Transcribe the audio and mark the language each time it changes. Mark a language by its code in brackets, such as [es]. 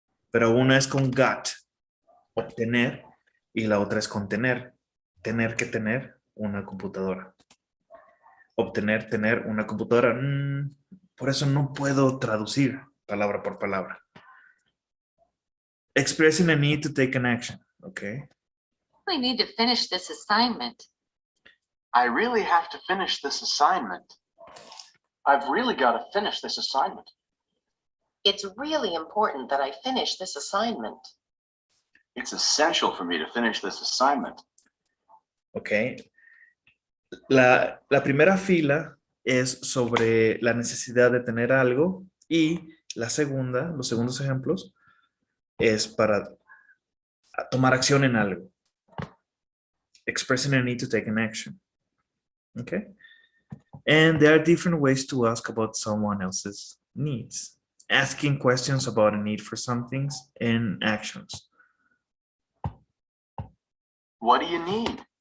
[es] Pero una es con got, obtener, y la otra es con tener. Tener que tener una computadora. Obtener, tener una computadora. Por eso no puedo traducir palabra por palabra. [en] Expressing a need to take an action, okay? I need to finish this assignment. I really have to finish this assignment. I've really got to finish this assignment. It's really important that I finish this assignment. It's essential for me to finish this assignment. Ok. [es] La primera fila es sobre la necesidad de tener algo y la segunda, los segundos ejemplos, es para tomar acción en algo. [en] Expressing a need to take an action. Okay? And there are different ways to ask about someone else's needs. Asking questions about a need for some things and actions. What do you need?